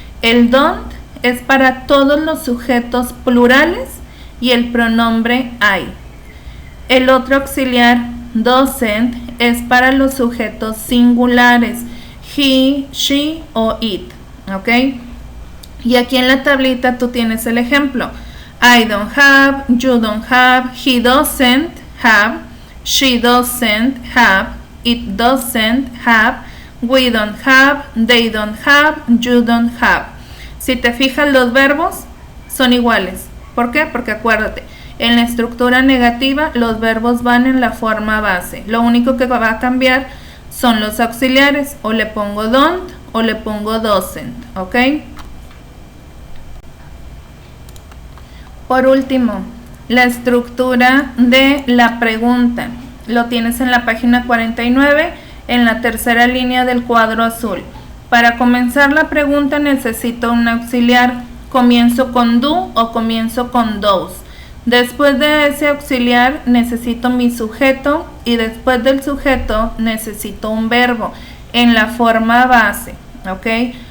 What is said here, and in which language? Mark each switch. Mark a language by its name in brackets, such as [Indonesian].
[Spanish] El don't es para todos los sujetos plurales y el pronombre I. El otro auxiliar, doesn't, es para los sujetos singulares, he, she o it. ¿Ok? Y aquí en la tablita tú tienes el ejemplo. [English] I don't have, you don't have, he doesn't have, she doesn't have, it doesn't have, we don't have, they don't have, you don't have. [Spanish] Si te fijas, los verbos son iguales. ¿Por qué? Porque acuérdate, en la estructura negativa los verbos van en la forma base. Lo único que va a cambiar son los auxiliares. O le pongo don't o le pongo doesn't. ¿Ok? Por último, la estructura de la pregunta. Lo tienes en la página 49, en la tercera línea del cuadro azul. Para comenzar la pregunta necesito un auxiliar. Comienzo con do o comienzo con does. Después de ese auxiliar necesito mi sujeto y después del sujeto necesito un verbo en la forma base. ¿Ok?